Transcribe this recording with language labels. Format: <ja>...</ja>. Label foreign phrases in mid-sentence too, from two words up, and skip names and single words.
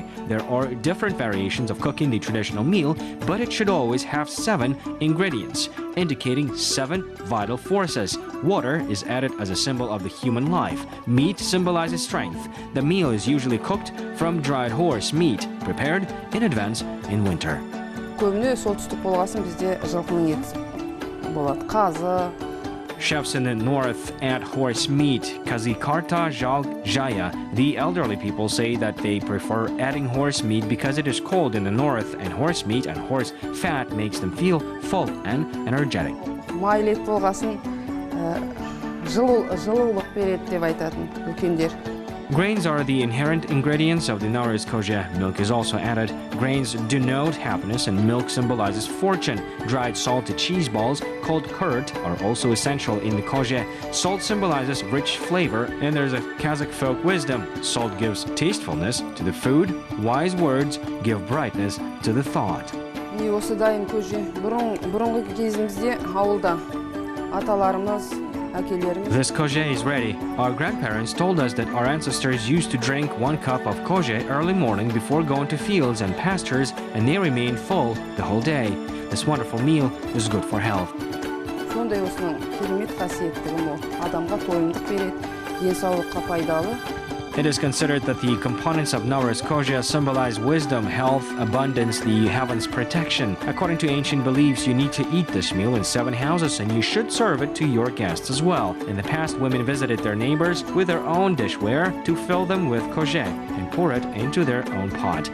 <en>There are different variations of cooking the traditional meal, but it should always have 7 ingredients, indicating 7 vital forces. Water is added as a symbol of the human life. Meat symbolizes strength. The meal is usually cooked from dried horse meat, prepared in advance in winter.</en> <kk>Көбіне солтүстік болғасын бізде жылқының еті болады. Қазы.</kk> <en>Chefs in the north add horse meat,</en> <kk>Kazikarta Jalg Jaya.</kk> <en>The elderly people say that they prefer adding horse meat because it is cold in the north, and horse meat and horse fat makes them feel full and energetic.</en> <kk>Майлы ет болғасын жылулық береді деп айтатын үлкендер.</kk> <en>Grains are the inherent ingredients of the Nowruz Koje. Milk is also added. Grains denote happiness and milk symbolizes fortune. Dried salted cheese balls, called kurt, are also essential in the Koje. Salt symbolizes rich flavor, and there's a Kazakh folk wisdom. Salt gives tastefulness to the food. Wise words give brightness to the thought.</en> <kk>Осы дайын көже бұрынғы кезімізде ауылда аталарымыз</kk> <en>This koje is ready. Our grandparents told us that our ancestors used to drink 1 cup of koje early morning before going to fields and pastures, and they remained full the whole day. This wonderful meal is good for health.</en> <kk>Сондай осының керемет қасиеттігі мол. Адамға тойымдық береді, денсаулыққа пайдалы.</kk> <en>It is considered that the components of Nowruz Koja symbolize wisdom, health, abundance, the heavens' protection. According to ancient beliefs, you need to eat this meal in 7 houses and you should serve it to your guests as well. In the past, women visited their neighbors with their own dishware to fill them with koja and pour it into their own pot.</en>